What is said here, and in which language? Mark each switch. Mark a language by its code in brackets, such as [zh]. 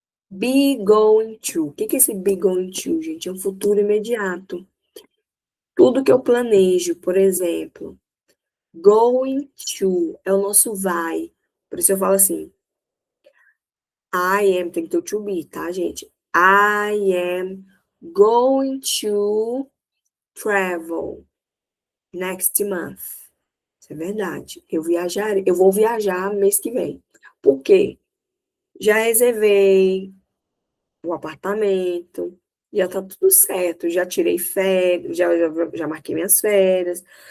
[en] Be going to. [pt] O que é esse be going to, gente? É um futuro imediato. Tudo que eu planejo, por exemplo, going to é o nosso vai. Por isso eu falo assim, I am, tem que ter o to be, tá, gente? [en] I am going to travel next month. [pt] Isso é verdade. Eu vou viajar mês que vem. Por quê? Já reservei o apartamento, já tá tudo certo, já tirei férias, já marquei minhas férias.